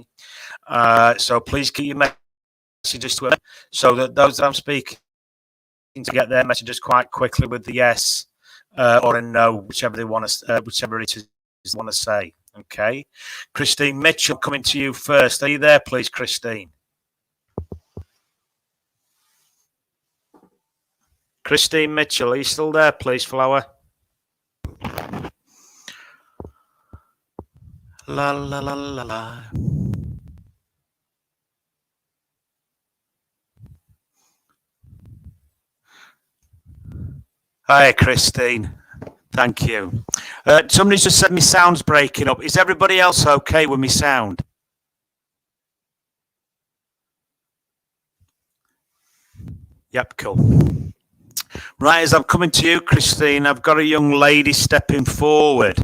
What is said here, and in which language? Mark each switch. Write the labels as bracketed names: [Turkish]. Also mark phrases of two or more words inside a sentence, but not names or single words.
[English] So please keep your messages to him so that those that I'm speaking to get their messages quite quickly with the yes or a no, whichever it is they want to say. Okay. Christine Mitchell, coming to you first. Are you there, please, Christine? Christine Mitchell, are you still there, please, Flower? La la la la la. Hi, Christine. Thank you. Somebody's just said my sound's breaking up. Is everybody else okay with me sound? Yep, cool. Right, as I'm coming to you, Christine, I've got a young lady stepping forward.